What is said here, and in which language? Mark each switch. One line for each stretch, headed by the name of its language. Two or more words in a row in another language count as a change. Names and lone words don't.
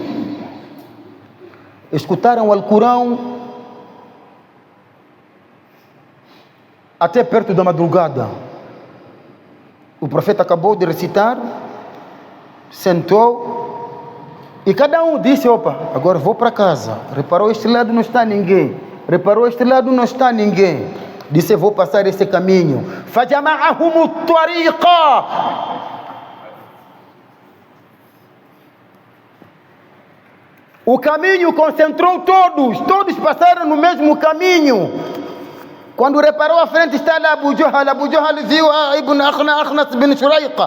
Portuguese: Escutaram o Alcorão até perto da madrugada. O profeta acabou de recitar, sentou e cada um disse: opa, agora vou para casa. Reparou, este lado não está ninguém. Reparou, este lado não está ninguém. Disse: vou passar esse caminho.
Arabic: فَجَمَعَهُمُ الطَّرِيقَ.
Portuguese: O caminho concentrou todos passaram no mesmo caminho. Quando reparou à frente está lá Abu Jahl viu a Ibn Akhnas bin Shuraiqa.